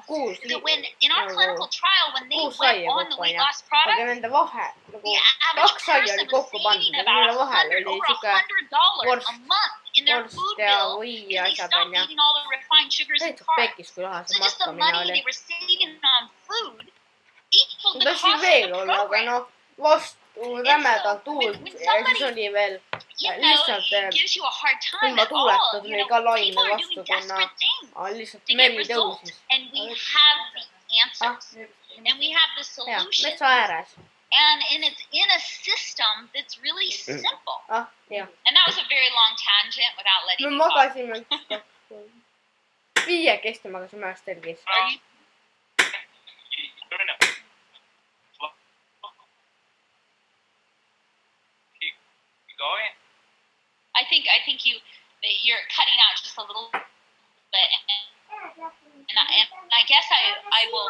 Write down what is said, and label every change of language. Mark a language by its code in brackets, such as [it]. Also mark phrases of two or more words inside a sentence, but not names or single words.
[en] That when in our clinical trial, when they went on the weight loss product, the average person was saving about over $100 a month in their food bill because they stopped eating all the refined sugars and carbs. So just the money they were saving on food equaled the cost of the program. [et] Rämedalt tuult ja siis oli veel lihtsalt ilma tuuleta tuli ka laine vastu, kuna lihtsalt meri tõusis. Metsa ääres. [en] And it's in a system that's really simple. Yeah. And that was a very long tangent without letting [et] me magasime 5 magasime ühes telgis. [en] Going? I think you're cutting out just a little bit, and I guess I will.